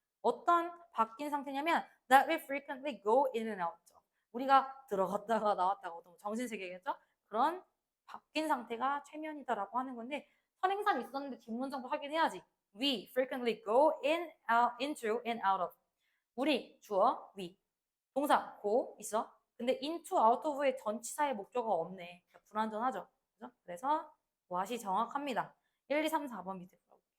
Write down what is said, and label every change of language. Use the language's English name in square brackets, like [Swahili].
[Korean] 어떤 바뀐 상태냐면 [English] that we frequently go in and out. [Korean] 우리가 들어갔다가 나왔다가 어떤 정신세계겠죠? 그런 바뀐 상태가 최면이다라고 하는 건데 선행사는 있었는데 뒷문장도 확인해야지. [English] We frequently go in, out, into, and out of. [Korean] 우리 주어 we. 동사 go 있어. 근데 into, out of의 전치사의 목적어가 없네. 그러니까 불완전하죠. 그죠? 그래서 what이 정확합니다. 1, 2, 3, 4번 밑에 풀어볼게요.